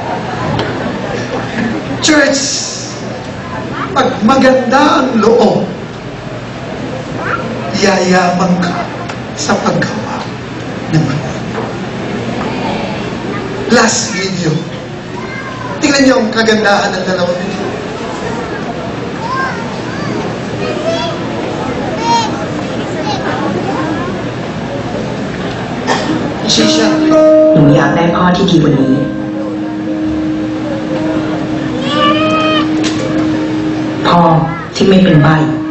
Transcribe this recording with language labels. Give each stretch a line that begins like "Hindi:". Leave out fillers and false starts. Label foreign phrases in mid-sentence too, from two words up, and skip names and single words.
Filipino: Church, pag maganda ang loob, yayaman ka sa paggawa ng mabuti.
English: Last video.
Filipino: Tingnan niyo ang kagandahan ng dalawang video. Shisha.
Thai: หนูอยากได้พ่อที่ดีกว่านี้ พ่อที่ไม่เป็นใบ้